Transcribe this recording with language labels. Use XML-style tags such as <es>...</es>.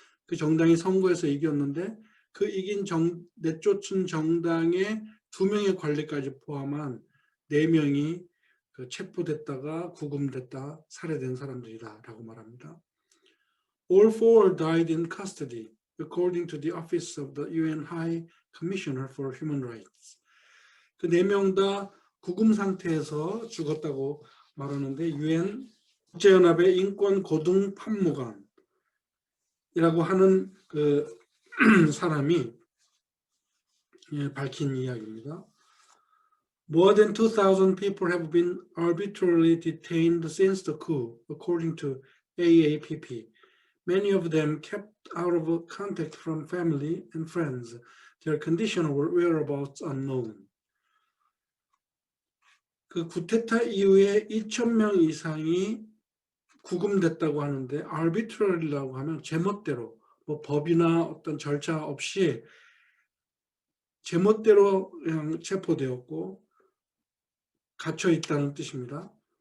<ko>그 정당이 선거에서 이겼는데 그 내쫓은 정당의 2명의 관리까지 포함한 4명이 체포됐다가 구금됐다 살해된 사람들이다라고 말합니다.</ko> <en>All 4 died in custody, according to the Office of the UN High Commissioner for Human Rights.</en> <ko>그 4명 다 구금 상태에서 죽었다고 말하는데 UN 국제연합의 인권 고등 판무관이라고 하는 그 사람이 밝힌 이야기입니다.</ko> <en>More than 2,000 people have been arbitrarily detained since the coup, according to AAPP. Many of them kept out of contact from family and friends. Their condition or whereabouts unknown.</en> <ko>그 쿠데타 이후에 2,000명 이상이 구금됐다고 하는데 arbitrary라고 하면 제멋대로 뭐 법이나 어떤 절차 없이 제멋대로 그냥 체포되었고 갇혀 있다는 뜻입니다.</ko>